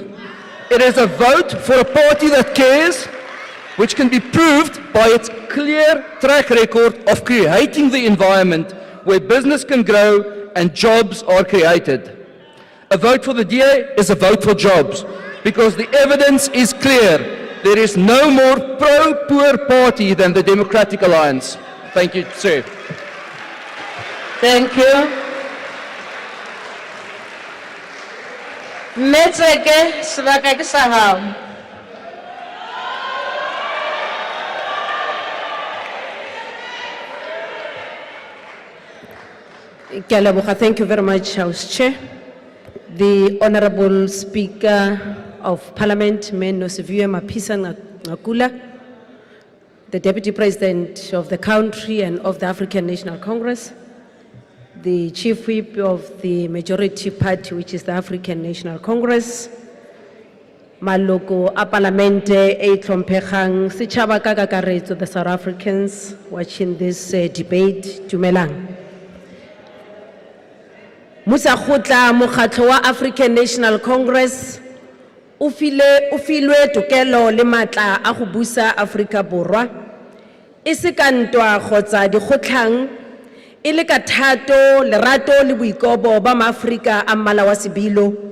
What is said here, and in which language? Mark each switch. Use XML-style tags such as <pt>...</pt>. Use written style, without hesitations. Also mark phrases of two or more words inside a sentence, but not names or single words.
<en>It is a vote for a party that cares, which can be proved by its clear track record of creating the environment where business can grow and jobs are created. A vote for the DA is a vote for jobs. because the evidence is clear. There is no more pro-poor party than the Democratic Alliance. Thank you, Chair. Thank you.</en> <st>Metseke sebaka ke sa hao.</st> <en>Thank you very much, House Chair. The Honorable Speaker of Parliament, Nosiviwe Mapisa Ngakula, the Deputy President of the country and of the African National Congress, the Chief Whip of the majority party, which is the African National Congress,</en> <st>Maloko a Parlamente e Tlompegang, Setjhaba ka kakaretso,</st> <en>the South Africans watching this debate,</en> <st>Dumelang.</st> <tn>Musa khutla mokgatlo wa African National Congress o filwe tokelo le matla a go busa Afrika Borwa e se ka ntwa kgotsa dikgotlang e le ka thato lerato le boikobo ba maAfrika a mmala wa sebilo</tn>